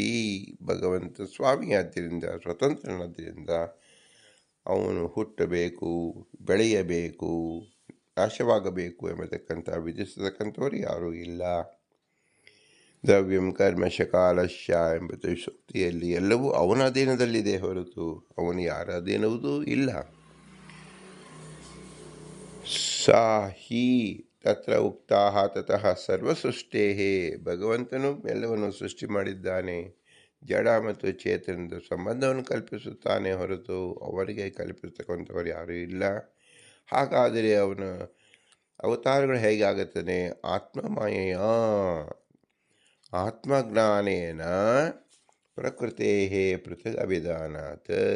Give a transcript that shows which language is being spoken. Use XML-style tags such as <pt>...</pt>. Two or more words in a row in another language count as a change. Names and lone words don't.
<kn>ಭಗವಂತ ಸ್ವಾಮಿಯಾದ್ದರಿಂದ, ಸ್ವತಂತ್ರನಾದ್ದರಿಂದ ಅವನು ಹುಟ್ಟಬೇಕು, ಬೆಳೆಯಬೇಕು, ನಾಶವಾಗಬೇಕು ಎಂಬತಕ್ಕಂಥ ವಿಧಿಸತಕ್ಕಂಥವರು ಯಾರೂ ಇಲ್ಲ.</kn> <sa>ದ್ರವ್ಯಂ ಕರ್ಮಶಕಾಲಶ್ಯ</sa> <kn>ಎಂಬುದು ಶಕ್ತಿಯಲ್ಲಿ ಎಲ್ಲವೂ ಅವನ ಅಧೀನದಲ್ಲಿದೆ ಹೊರತು ಅವನು ಯಾರ ಅಧೀನವೂ ಇಲ್ಲ.</kn> <sa>ಸಾ ಹಿ ತತ್ರ ಉಕ್ತಾಹ ತತಃ ಸರ್ವಸೃಷ್ಟೇಃ.</sa> <kn>ಭಗವಂತನು ಎಲ್ಲವನ್ನು ಸೃಷ್ಟಿ ಮಾಡಿದ್ದಾನೆ. ಜಡ ಮತ್ತು ಚೇತನದ ಸಂಬಂಧವನ್ನು ಕಲ್ಪಿಸುತ್ತಾನೆ ಹೊರತು ಅವರಿಗೆ ಕಲ್ಪಿಸತಕ್ಕಂಥವರು ಯಾರೂ ಇಲ್ಲ. ಹಾಗಾದರೆ ಅವನ ಅವತಾರಗಳು ಹೇಗೆ ಆಗುತ್ತಾನೆ?</kn> <sa>ಆತ್ಮಮಾಯೆಯ ಆತ್ಮಜ್ಞಾನೇನ ಪ್ರಕೃತೇ ಪೃಥಕ್ ಅಭಿಧಾನಾತ್.</sa>